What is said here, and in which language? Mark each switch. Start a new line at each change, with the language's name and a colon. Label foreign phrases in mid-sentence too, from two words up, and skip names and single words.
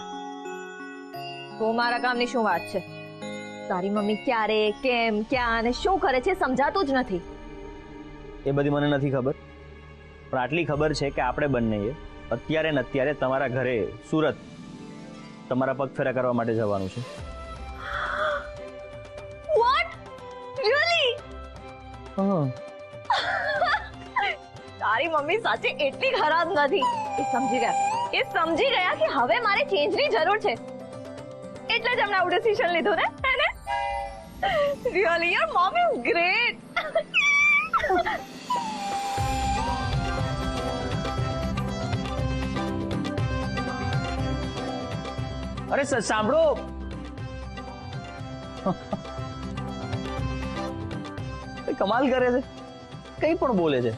Gujarati: તો મારા કામની શું વાત છે? તારી મમ્મી ક્યારે, કેમ, ક્યાં અને શું કરે છે સમજાતું જ નથી. એ બધી મને નથી ખબર, પણ આટલી ખબર છે કે આપણે બંનેએ અત્યારે ને અત્યારે તમારા ઘરે સુરત તમારા પગ ફેરા કરવા માટે જવાનું છે.
English: What? Really?
Gujarati: હા, તારી મમ્મી સાચે એટલી ખરાબ નથી. એ સમજી ગયા કે હવે મારે ચેન્જની જરૂર છે, એટલે જ એમણે આવું ડિસિઝન લીધું ને, હે ને?
English: Really, your mom is great.
Gujarati: અરે સાંભળો, કમાલ કરે છે, કઈ પણ બોલે છે.